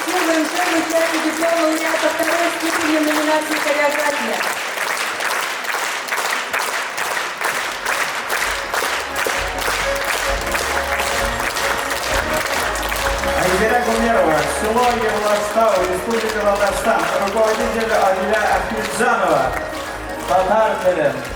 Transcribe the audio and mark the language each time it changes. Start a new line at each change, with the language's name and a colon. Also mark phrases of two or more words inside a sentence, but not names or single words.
Russian: приветствуем всех участников диплома лауреата второй степени в номинации «Хореография». Айзера Гумерова, село Евластау, Республика Татарстан, руководитель Адиля Ахмедзанова,
Tatar: татар телем.